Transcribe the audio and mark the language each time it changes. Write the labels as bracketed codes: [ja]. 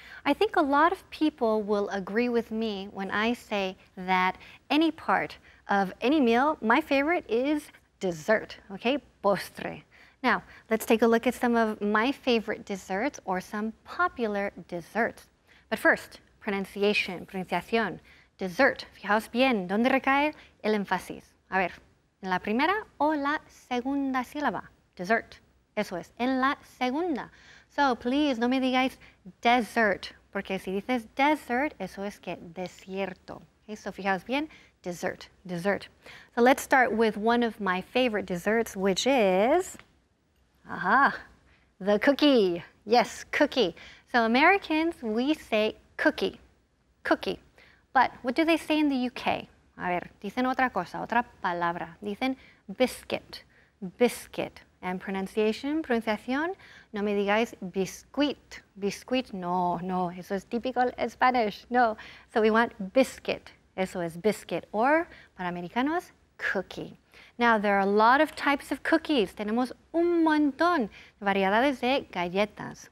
[en] I think a lot of people will agree with me when I say that any part of any meal, my favorite is dessert, okay? Postre. Now, let's take a look at some of my favorite desserts or some popular desserts. But first, pronunciación. Dessert. [es] Fijaos bien, ¿dónde recae el énfasis? A ver, ¿en la primera o la segunda sílaba? Dessert. Eso es, en la segunda. [en] So, please, [es] no me digáis dessert, porque si dices desert, eso es que desierto. [en] Okay, so [es] fijaos bien, [en] dessert, dessert. So let's start with one of my favorite desserts, which is, the cookie. Yes, cookie. So Americans, we say cookie, cookie. But what do they say in the UK? [es] A ver, dicen otra cosa, otra palabra. Dicen biscuit, biscuit. And pronunciación, no me digáis biscuit. Biscuit, no, no, eso es típico Spanish, no. [en] So we want biscuit, [es] eso es [en] biscuit. Or, [es] para americanos, [en] cookie. Now, there are a lot of types of cookies. [es] Tenemos un montón de variedades de galletas.